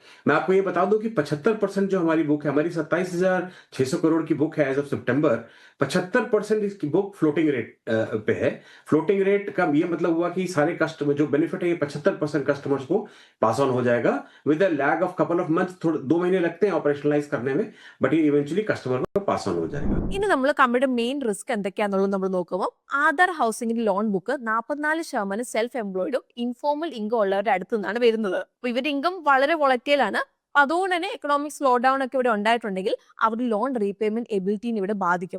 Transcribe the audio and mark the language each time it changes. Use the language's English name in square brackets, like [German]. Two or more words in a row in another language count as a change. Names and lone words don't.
[Hindi] मैं आपको ये बता दूं कि 75% जो हमारी बुक है, हमारी 27,600 करोड़ की बुक है [English] as of [Hindi] सितंबर, 75% इसकी बुक [English] floating rate [Hindi] पे है. [English] floating rate [Hindi] का ये मतलब हुआ कि सारे कस्टमर जो बेनिफिट है ये 75% कस्टमर्स को [English] pass on [Hindi] हो जाएगा [English] with a lag of couple of months. [Hindi] थोड़े 2 महीने लगते हैं ऑपरेशनलाइज करने में, बट ये [English] eventually customer [Hindi] को [English] pass on [Hindi] हो जाएगा. [Malayalam] ഇനി നമ്മൾ കമ്പനിയുടെ [English] main risk [Malayalam] എന്തൊക്കെയാണെന്നുള്ളത് നമ്മൾ നോക്കുമ്പോൾ ആധാർ ഹൗസിംഗിന്റെ [English] loan book [Malayalam] 44% [English] self employedും informal income [Malayalam] ഉള്ളവരുടെ അടുത്ത് നിന്നാണ് വരുന്നത്. അപ്പൊ ഇവരുടെ ഇൻകം വളരെ വോളറ്റൈൽ ആണ്. അതുകൊണ്ട് തന്നെ [English] economic slow down [Malayalam] ഒക്കെ ഇവിടെ ഉണ്ടായിട്ടുണ്ടെങ്കിൽ അവരുടെ [English] loan repayment abilityനെ [Malayalam] ഇവിടെ ബാധിക്കും.